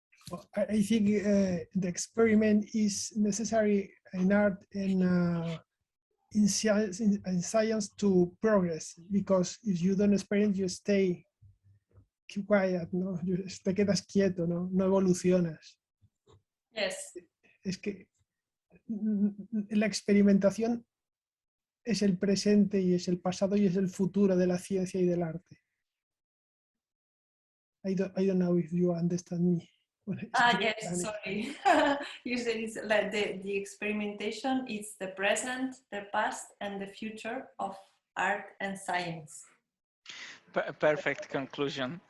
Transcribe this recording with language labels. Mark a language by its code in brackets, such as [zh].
[en] Well, I think the experiment is necessary in art and in science to progress, because if you don't experiment, you stay quiet, ¿no? [es] Te quedas quieto, ¿no? No evolucionas. [en] Yes. [es] Es que la experimentación es el presente y es el pasado y es el futuro de la ciencia y del arte. [en] I don't know if you understand me. Yes, sorry. You said it's like the experimentation is the present, the past, and the future of art and science. Perfect conclusion.